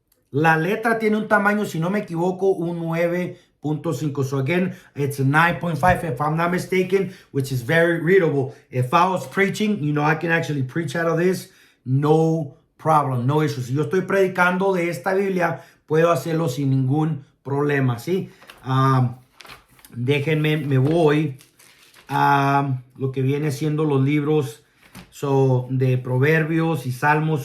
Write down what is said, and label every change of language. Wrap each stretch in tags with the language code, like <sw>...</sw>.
<es>La letra tiene un tamaño, si no me equivoco, un 9.5.</es> <en>So again, it's a 9.5 if I'm not mistaken, which is very readable. If I was preaching, I can actually preach out of this. No problem, no issue.</en> <es>Si yo estoy predicando de esta Biblia, puedo hacerlo sin ningún problema, ¿sí? Déjenme, me voy a lo que viene siendo los libros de Proverbios y Salmos.</es>